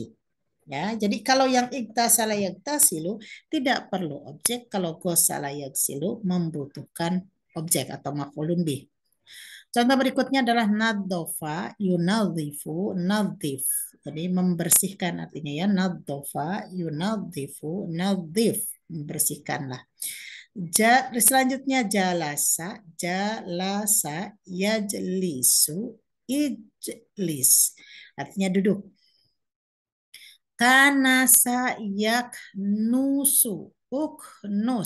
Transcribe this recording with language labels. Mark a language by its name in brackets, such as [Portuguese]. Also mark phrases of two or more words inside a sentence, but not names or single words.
[Indonesian] Ya, jadi kalau yang [Arabic] اغتسل يغتسل [Indonesian] tidak perlu objek, kalau [Arabic] غسل يغسل [Indonesian] membutuhkan objek atau [Arabic] مفعول به. [Indonesian] Contoh berikutnya adalah [Arabic] نظف ينظف نظف. [Indonesian] Jadi membersihkan artinya, ya, [Arabic] نظف ينظف نظف, membersihkanlah. Selanjutnya جلس يجلس اجلس. [Indonesian] Artinya duduk. [Arabic] كنس يكنس اكنس.